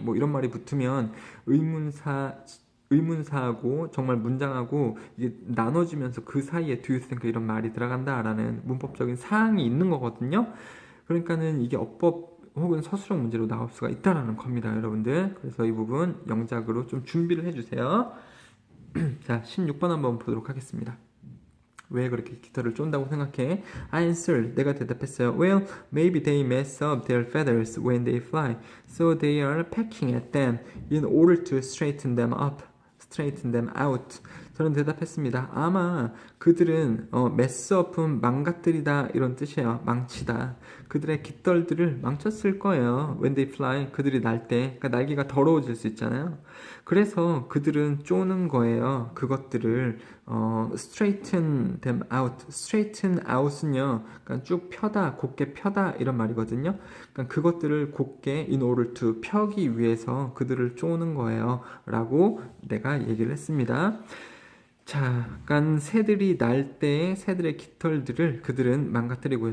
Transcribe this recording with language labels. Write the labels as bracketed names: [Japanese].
[Korean] 뭐 이런 말이 붙으면 의문사하고 정말 문장하고 이게 나눠지면서 그 사이에 [English] do you think [Korean] 이런 말이 들어간다라는 문법적인 사항이 있는 거거든요. 그러니까는 이게 어법 혹은 서술형 문제로 나올 수가 있다라는 겁니다, 여러분들. 그래서 이 부분 영작으로 좀 준비를 해주세요. 자, 16번 한번 보도록 하겠습니다. 왜 그렇게 깃털을 쫀다고 생각해? [English] I answered. [Korean] 내가 대답했어요. [English] Well, maybe they mess up their feathers when they fly, so they are pecking at them in order to straighten them up. straighten them out. [Korean] 저는 대답했습니다. 아마 그들은 mess up은 망가뜨리다 이런 뜻이에요. 망치다. 그들의 깃털들을 망쳤을 거예요. [English] When they fly, [Korean] 그들이 날 때, 그러니까 날개가 더러워질 수 있잖아요. 그래서 그들은 쪼는 거예요. 그것들을 [English] straighten them out. [Korean] straighten out은요, 그러니까 쭉 펴다, 곱게 펴다 이런 말이거든요. 그러니까 그것들을 곱게 [English] in order to [Korean] 펴기 위해서 그들을 쪼는 거예요.라고 내가 얘기를 했습니다. 자, 약간 새들이 날 때 새들의 깃털들을 그들은 망가뜨리고요.